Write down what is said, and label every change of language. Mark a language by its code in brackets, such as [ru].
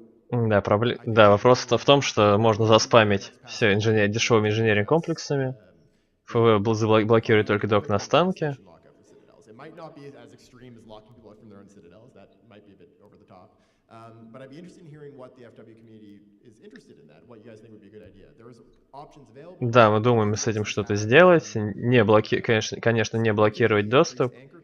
[ru] Да, вопрос в том, что можно заспамить все дешевыми инженерными комплексами. ФВ блокирует только док на станке. [en] It might not be as extreme as locking people out from their own citadels. That might be a bit over the top. But I'd be interested in hearing what the FW community is interested in that. What you guys think would be a good idea. There's options available. [ru] Да, мы думаем с этим что-то сделать. Конечно, не блокировать доступ.